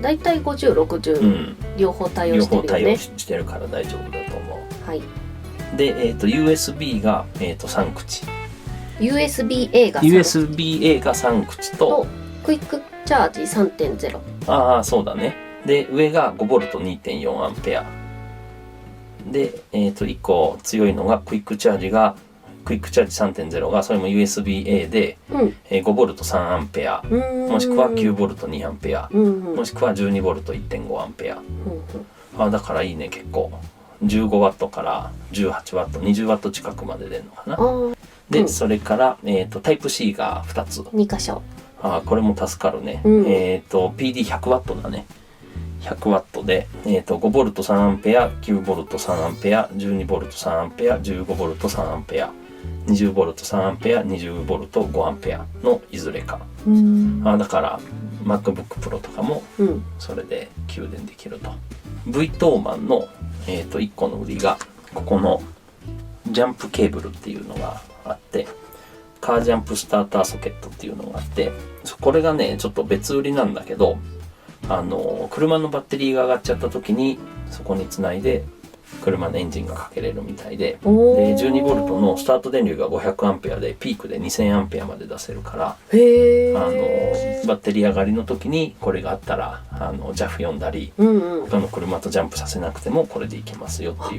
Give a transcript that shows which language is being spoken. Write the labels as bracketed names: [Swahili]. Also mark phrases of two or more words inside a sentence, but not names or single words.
[Japanese] だいたい50、60、両方対応してるよね。両方対応してるから大丈夫だと思う。はい。で、USB が、3口。 USB-A が 3口とクイックチャージ 3.0。そうだね。で上が 5V2.4A で、1個強いのがクイックチャージ 3.0 が、それも USB-A で、5V3A、もしくは 9V2A、もしくは 12V1.5A。だからいいね。結構 15W から 18W、20W 近くまで出るのかな。でそれから、タイプ C が2つ、 2箇所。これも助かるね。PD100W だね。100W で、5V3A、9V3A、12V3A、15V3A、20V3A、20V5A のいずれか。だから MacBook Pro とかもそれで給電できると。V トーマンの、1個の売りがここのジャンプケーブルっていうのがあって、カージャンプスターターソケットっていうのがあって、これがねちょっと別売りなんだけど、車のバッテリーが上がっちゃった時にそこにつないで車のエンジンがかけれるみたいで、12V のスタート電流が 500A でピークで 2000A まで出せるから、バッテリー上がりの時にこれがあったらJAF 読んだり、他の車とジャンプさせなくてもこれでいけますよっていう。